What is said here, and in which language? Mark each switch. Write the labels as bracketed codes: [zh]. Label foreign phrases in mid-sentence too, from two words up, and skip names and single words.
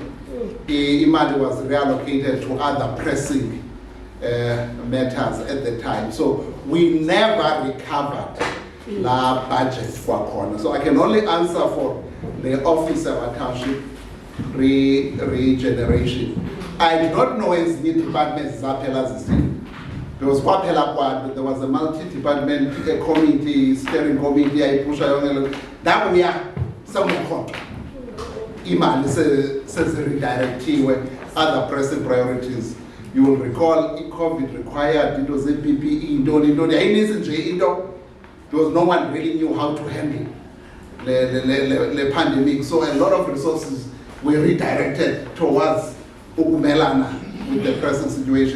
[en] The money was reallocated to other pressing matters at the time. So we never recovered the budget for corner. So I can only answer for the office of township regeneration. I do not know [xh] ezinye departments zaphela zisini. [en] Because [xh] kwaphela kwado, [en] there was a multi-department committee, steering committee, [xh] ayipusha yonke lo. Nakuya sekukhona. Imali seziredirectiwe [en] other pressing priorities. You will recall COVID required into the PPE, into because no one really knew how to handle the pandemic. So a lot of resources were redirected towards ukumelana with the present situation.